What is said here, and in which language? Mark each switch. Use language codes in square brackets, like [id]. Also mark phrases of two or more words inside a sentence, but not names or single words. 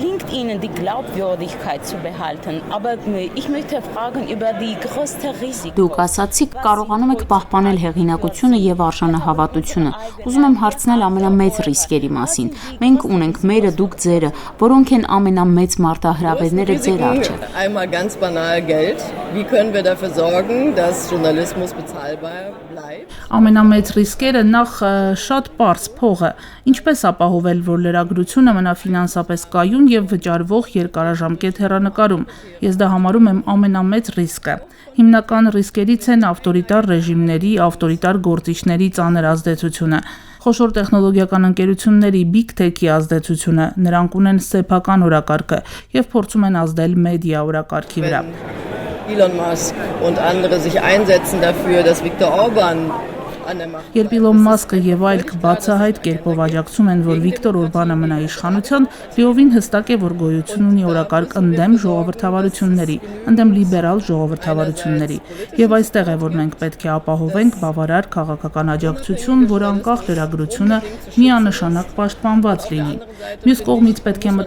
[hy] Դուք ասացիք, կարողանում եք պահպանել հեղինակությունը եւ արժանահավատությունը։ Ուզում եմ հարցնել ամենամեծ ռիսկերի մասին։ Մենք ունենք մերը, դուք ձերը, որոնք են ամենամեծ մարտահրավերները ձեր առջև։ [de] Einmal ganz banal Geld. Wie können wir dafür sorgen, dass Journalismus bezahlbar bleibt? [hy] Ամենամեծ ռիսկերը նախ շատ պարզ փողը։ Ինչպես ապահովել, որ լրագրությունը մնա ֆինանսապես կայուն եւ վճարվող երկարաժամկետ հեռանկարում։ Ես դա համարում եմ ամենամեծ ռիսկը։ Հիմնական ռիսկերից են ավտորիտար ռեժիմների, ավտորիտար գործիչների ծանր ազդեցությունը։ Խոշոր տեխնոլոգիական ընկերությունների [en] Big Tech- [hy] ի ազդեցությունը, նրանք ունեն սեփական օրակարգը եւ փորձում են ազդել մեդիա օրակարգի վրա։ [de] Elon Musk und andere sich einsetzen dafür, dass Viktor Orban [hy] Երբ Իլոն Մասկը եւ այլ բացահայտ կերպով աջակցում են, որ Վիկտոր Օրբանը մնա իշխանության, լիովին հստակ է, որ գոյություն ունի օրակարգ ընդդեմ ժողովրդավարությունների, ընդդեմ լիբերալ ժողովրդավարությունների։ Եվ այստեղ է, որ մենք պետք է ապահովենք բավարար քաղաքական աջակցություն, որ անկախ լրագրությունը միանշանակ պաշտպանված լինի։ Մյուս կողմից պետք է